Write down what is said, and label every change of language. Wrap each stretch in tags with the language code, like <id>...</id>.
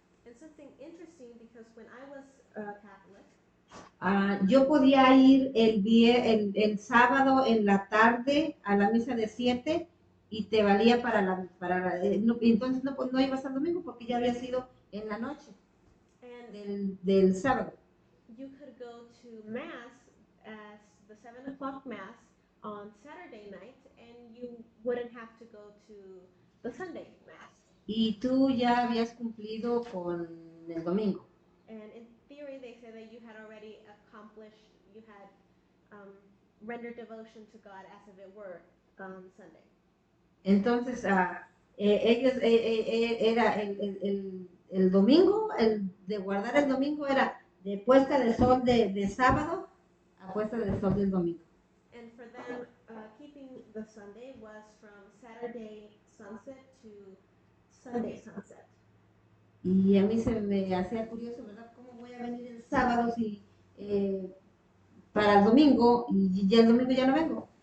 <en>And something interesting because when I was Catholic,</en> <es>yo podía ir el sábado en la tarde a la misa de 7 y te valía entonces no ibas al domingo porque ya había sido en la noche del sábado.</es> <en>You could go to Mass as the 7 o'clock Mass on Saturday night and you wouldn't have to go to the Sunday Mass.</en> <es>Y tú ya habías cumplido con el domingo.</es> <en>And in theory, they say that you had already accomplished, you had rendered devotion to God as if it were Sunday.</en> <es>Entonces, ellos, era el domingo, el de guardar el domingo era de puesta de sol de sábado a puesta de sol del domingo.</es> <en>And for them, keeping the Sunday was from Saturday sunset to Sunday sunset.</en> <es>Y a mí se me hacía curioso, ¿verdad? ¿Cómo voy a venir el sábado si para el domingo y ya el domingo ya no vengo?</es>